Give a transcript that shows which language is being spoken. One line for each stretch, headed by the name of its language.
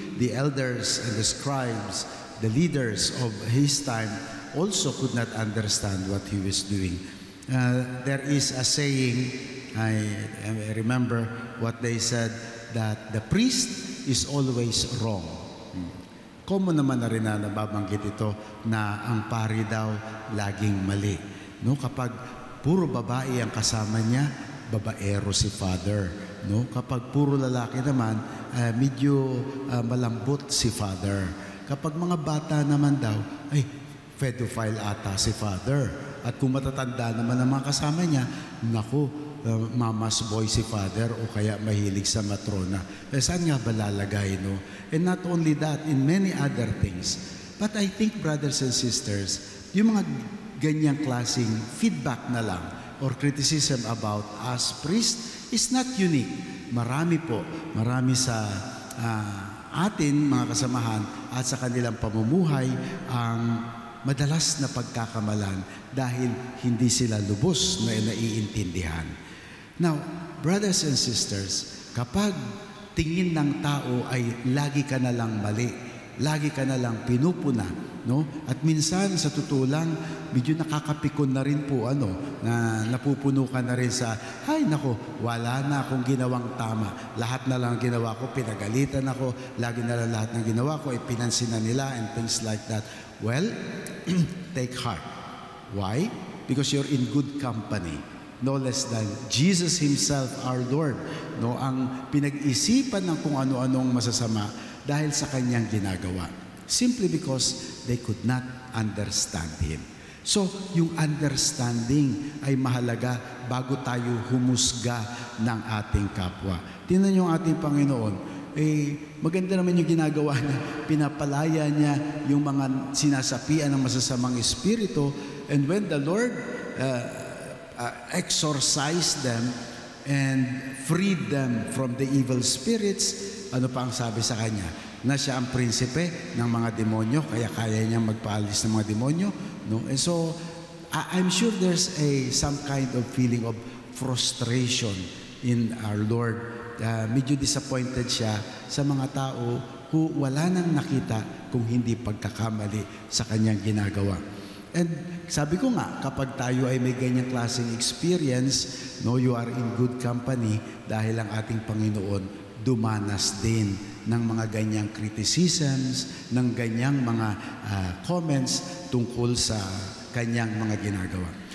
English: The elders and the scribes, the leaders of his time, also could not understand what he was doing. There is a saying, I remember what they said, that the priest is always wrong.
Filipino: Common naman na rin na nababanggit ito na ang pari daw laging mali. No, kapag puro babae ang kasama niya, babaero si Father. No, kapag puro lalaki naman, medyo malambot si Father. Kapag mga bata naman daw, ay pedophile ata si Father. At kung matatanda naman ang mga kasama niya, naku, mama's boy si Father o kaya mahilig sa matrona. Saan nga ba lalagay, no?
English: And not only that, in many other things. But I think, brothers and sisters,
Filipino: yung mga ganyang klaseng
English: feedback na lang or criticism about us priests is not unique.
Filipino: Marami sa atin, mga kasamahan, at sa kanilang pamumuhay ang madalas na pagkakamalan dahil hindi sila lubos na naiintindihan.
English: Now, brothers and sisters,
Filipino: kapag tingin ng tao ay lagi ka na lang mali, lagi ka na lang pinupuna, no? At minsan sa totoo lang, medyo nakakapikon na rin po na napupuno ka na rin sa, ay nako, wala na akong ginawang tama. Lahat na lang ginawa ko, pinagalitan ako, lagi na lang lahat ng ginawa ko, pinansin na nila
English: and things like that. Well, take heart. Why? Because you're in good company. No less than Jesus Himself, our Lord.
Filipino: No, ang pinag-isipan ng kung ano-anong masasama dahil sa Kanyang ginagawa.
English: Simply because they could not understand Him.
Filipino: So, yung understanding ay mahalaga bago tayo humusga ng ating kapwa. Tingnan niyo ang ating Panginoon. Maganda naman yung ginagawa niya. Pinapalaya niya yung mga sinasapian ng masasamang espiritu.
English: And when the Lord exorcised them and freed them from the evil spirits,
Filipino: ano pa ang sabi sa kanya? Na siya ang prinsipe ng mga demonyo, kaya niyang magpaalis ng mga demonyo. No?
English: And so, I'm sure there's some kind of feeling of frustration in our Lord.
Filipino: Medyo disappointed siya sa mga tao who wala nang nakita kung hindi pagkakamali sa kanyang ginagawa. And sabi ko nga, kapag tayo ay may ganyang klaseng experience, no,
English: you are in good company
Filipino: dahil ang ating Panginoon dumanas din ng mga ganyang criticisms, ng ganyang mga comments tungkol sa kanyang mga ginagawa.